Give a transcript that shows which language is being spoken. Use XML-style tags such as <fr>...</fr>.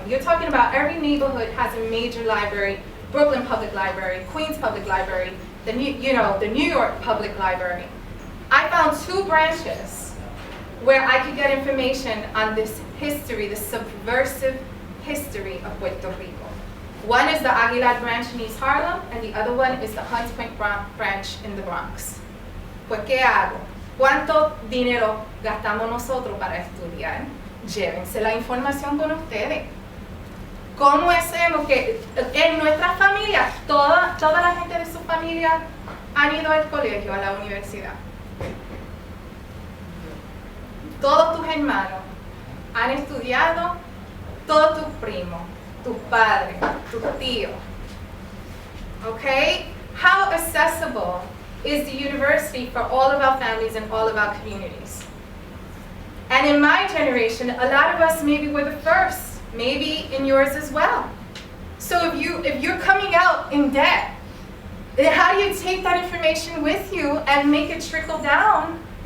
<en>You're talking about every neighborhood has a major library, Brooklyn Public Library, Queens Public Library, the New York Public Library. I found 2 branches where I could get information on this history, the subversive history of Puerto Rico. One is the Aguilar branch in East Harlem, and the other one is the Hunts Point branch in the Bronx.</en> <es>Pues, ¿qué hago? ¿Cuánto dinero gastamos nosotros para estudiar? Llévense la información con ustedes. ¿Cómo hacemos que en nuestra familia, toda la gente de su familia han ido al colegio, a la universidad? Todos tus hermanos han estudiado, todos tus primos, tus padres, tus tíos.</es> <en>Okay? How accessible is the university for all of our families and all of our communities? And in my generation, a lot of us maybe were the first, maybe in yours as well. So if you're coming out in debt, then how do you take that information with you and make it trickle down</en>